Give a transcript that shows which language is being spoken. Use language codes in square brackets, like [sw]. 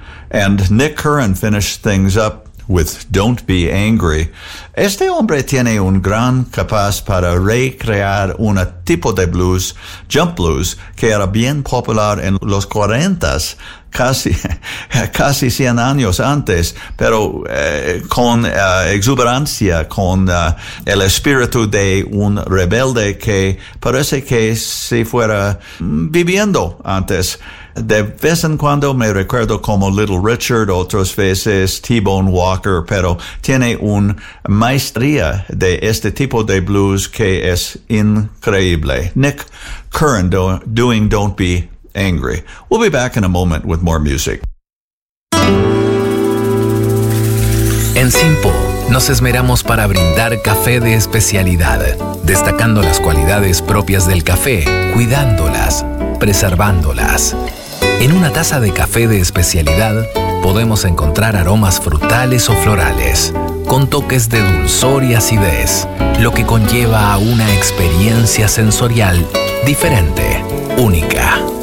[en] And Nick Curran finished things up with Don't Be Angry. [es] Este hombre tiene un gran capaz para recrear un tipo de blues, jump blues, que era bien popular en los 40s, casi 100 años antes, pero con exuberancia, con el espíritu de un rebelde que parece que se fuera viviendo antes. De vez en cuando me recuerdo como Little Richard, otras veces T-Bone Walker, pero tiene un maestría de este tipo de blues que es increíble. [en] Nick Curran doing Don't Be Angry. We'll be back in a moment with more music. [es] En Simpo nos esmeramos para brindar café de especialidad, destacando las cualidades propias del café, cuidándolas, preservándolas. En una taza de café de especialidad podemos encontrar aromas frutales o florales, con toques de dulzor y acidez, lo que conlleva a una experiencia sensorial diferente, única.